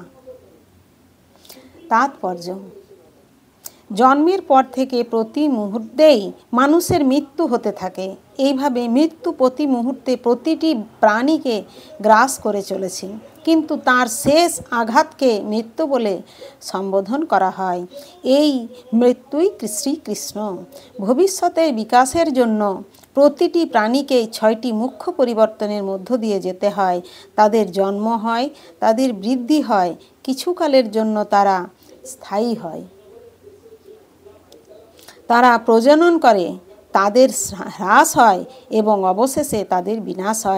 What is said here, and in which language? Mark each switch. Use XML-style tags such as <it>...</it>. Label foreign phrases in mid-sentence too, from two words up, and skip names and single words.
<bn>तात्पर्य। জন্মের পর থেকে প্রতি মুহূর্তেই মানুষের মৃত্যু হতে থাকে। এইভাবে মৃত্যু প্রতি মুহূর্তে প্রতিটি প্রাণীকে গ্রাস করে চলেছে, কিন্তু তার শেষ আঘাতকে মৃত্যু বলে সম্বোধন করা হয়। এই মৃত্যুই শ্রীকৃষ্ণ। ভবিষ্যতের বিকাশের জন্য প্রতিটি প্রাণীকে ৬টি মুখ্য পরিবর্তনের মধ্য দিয়ে যেতে হয়। তাদের জন্ম হয়, তাদের বৃদ্ধি হয়, কিছুকালের জন্য তারা স্থায়ী হয়, তারা প্রজনন করে, তাদের হ্রাস হয় এবং অবশেষে তাদের বিনাশ হয়।</bn>